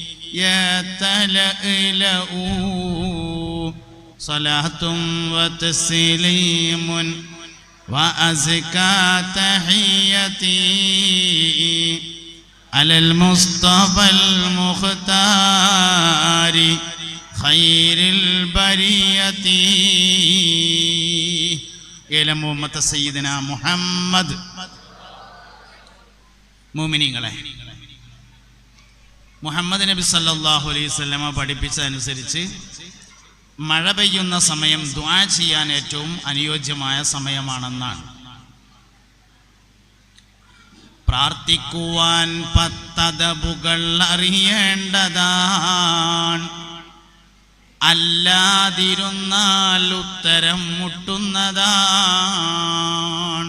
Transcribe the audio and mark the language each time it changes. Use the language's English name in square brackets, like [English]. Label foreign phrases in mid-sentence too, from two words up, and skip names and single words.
[Arabic] يتلألأ صلاة وتسليم وأزكى تحيتي على المصطفى المختار خير البرية إلى أمة سيدنا محمد. [Malayalam] മുഅ്മിനീങ്ങളെ, മുഹമ്മദ് നബി [Arabic] صلى الله عليه وسلم [Malayalam] പഠിപ്പിച്ചതനുസരിച്ച് മഴ പെയ്യുന്ന സമയം ദുആ ചെയ്യാൻ ഏറ്റവും അനുയോജ്യമായ സമയമാണെന്നാണ്. പ്രാർത്ഥിക്കുവാൻ പത്തദബുകൾ അറിയേണ്ടതാണ്, അല്ലാതിരുന്നാൽ ഉത്തരം മുട്ടുന്നതാണ്.